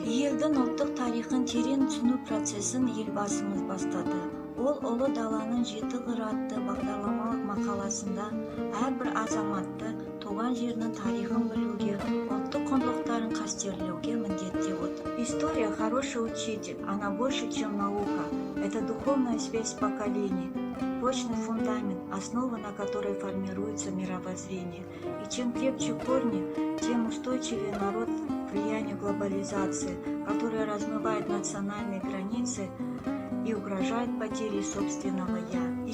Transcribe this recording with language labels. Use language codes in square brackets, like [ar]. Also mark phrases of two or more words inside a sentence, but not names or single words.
[kk] Елдің ұлттық тарихын терең түсіну процесін елбасымыз бастады. Ол ұлы даланың жеті қыры атты бағдарламалық мақаласында әрбір азаматты туған жерінің тарихын білуге, ұлттық құндылықтарын қастерлеуге міндеттеп отыр. [ru] История – хороший учитель, она больше, чем наука. Это духовная связь поколений, прочный фундамент, основа на которой формируется мировоззрение. И чем крепче корни, тем устойчивее народ к влиянию глобализации, которая размывает национальные границы и угрожает потерей собственного «я».